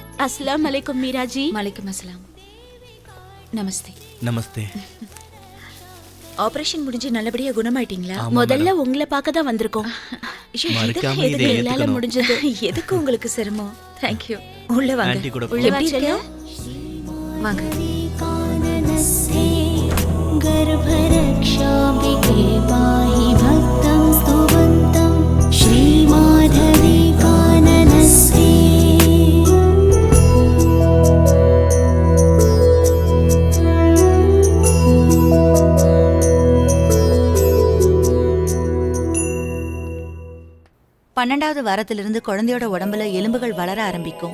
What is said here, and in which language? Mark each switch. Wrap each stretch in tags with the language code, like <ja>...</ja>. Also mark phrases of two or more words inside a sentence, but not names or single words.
<ar>السلام عليكم मीरा जी। وعليكم السلام. நமஸ்தே.</ar> <ta>நமஸ்தே. ஆபரேஷன் முடிஞ்சு நல்லபடியா குணமாயிட்டீங்களா? ஆமா, முதல்ல உங்களை பார்க்க தான் வந்திருக்கோம். மறக்காம இதை என்னால ஏத்துக்கணும். முடிஞ்சது. எதுக்கு உங்களுக்கு சிரமம்?</ta> <en>Thank you.</en> <ta>உள்ள வாங்க. ஆண்டி கூட உள்ள வாங்க. வாங்க.</ta> <sa>गर्भरक्षाम्बिके पाहि भक्तं स्तुवन्तं श्रीमाधवी काननस्ते।</sa> <ta>பன்னெண்டாவது வாரத்திலிருந்து குழந்தையோட உடம்புல எலும்புகள் வளர ஆரம்பிக்கும்.</ta>